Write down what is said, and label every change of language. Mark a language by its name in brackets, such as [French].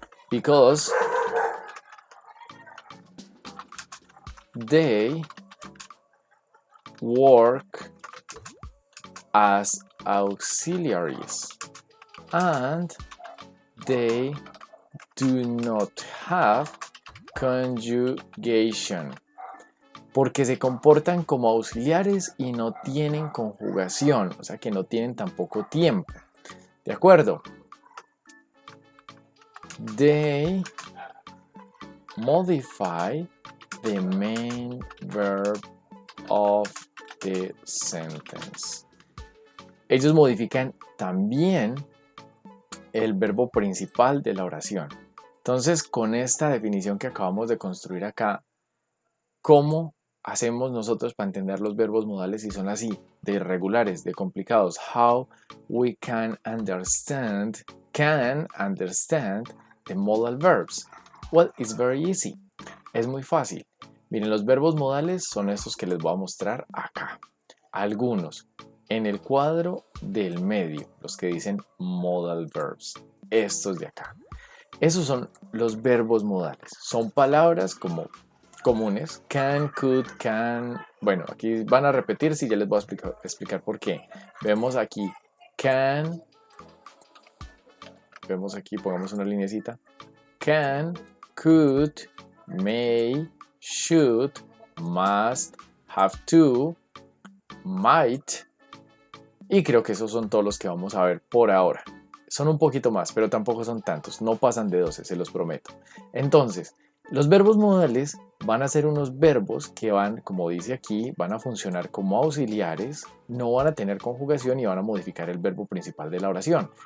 [English] Because they work as auxiliaries and they do not have conjugation. [Spanish] Porque se comportan como auxiliares y no tienen conjugación, o sea que no tienen tampoco tiempo. ¿De acuerdo? [English] They modify the main verb of the sentence. [Spanish] Ellos modifican también el verbo principal de la oración. Entonces, con esta definición que acabamos de construir acá, ¿cómo hacemos nosotros para entender los verbos modales si son así, de irregulares, de complicados? [English] How we can understand the modal verbs? Well, it's very easy. [Spanish] Es muy fácil. Miren, los verbos modales son estos que les voy a mostrar acá. Algunos en el cuadro del medio, los que dicen modal verbs. Estos de acá. Esos son los verbos modales. Son palabras como comunes, can, could, can. Bueno, aquí van a repetir si ya les voy a explicar por qué. Vemos aquí can. Vemos aquí, pongamos una linecita. [English] Can, could, may, should, must, have to, might. [Spanish] Y creo que esos son todos los que vamos a ver por ahora. Son un poquito más, pero tampoco son tantos. No pasan de 12, se los prometo. Entonces, los verbos modales van a ser unos verbos que van, como dice aquí, van a funcionar como auxiliares, no van a tener conjugación y van a modificar el verbo principal de la oración.